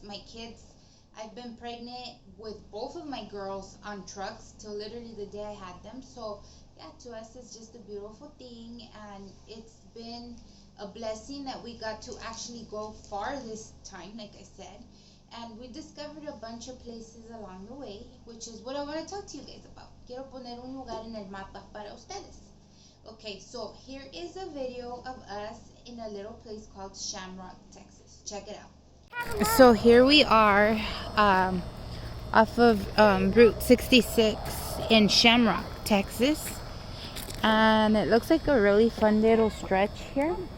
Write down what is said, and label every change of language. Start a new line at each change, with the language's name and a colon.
English: My kids, I've been pregnant with both of my girls on trucks till literally the day I had them. So to us, it's just a beautiful thing, and it's been a blessing that we got to actually go far this time, like I said. And we discovered a bunch of places along the way, which is what I want to talk to you guys about.
Spanish: Quiero poner un lugar en el mapa para ustedes.
English: Okay, so here is a video of us in a little place called Shamrock, Texas. Check it out. So here we are off of Route 66 in Shamrock, Texas. And it looks like a really fun little stretch here.